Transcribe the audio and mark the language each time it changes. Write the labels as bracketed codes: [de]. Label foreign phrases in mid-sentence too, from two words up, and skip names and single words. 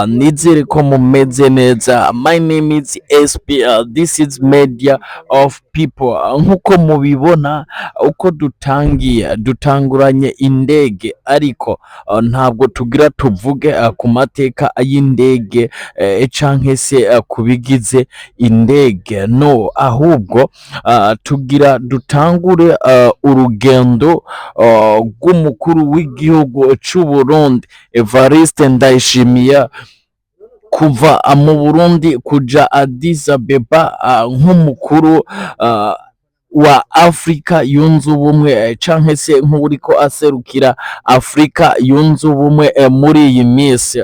[rn] Nizere ko mumeze neza. [en] My name is SP. This is Media of People. [rn] Nkuko mubibona uko dutanguranye indege, ariko ntabwo tugira tuvuge ku mateka y'indege canke se kubigize indege, no, ahubwo tugira dutangure urugendo rw'umukuru w'igihugu c'u Burundi Evariste Ndayishimiye kuva mu Burundi kuja Addis Abeba nk'umukuru wa Afrika yunze ubumwe, canke se nk'uriko aserukira Afrika yunze ubumwe muri iyi minsi.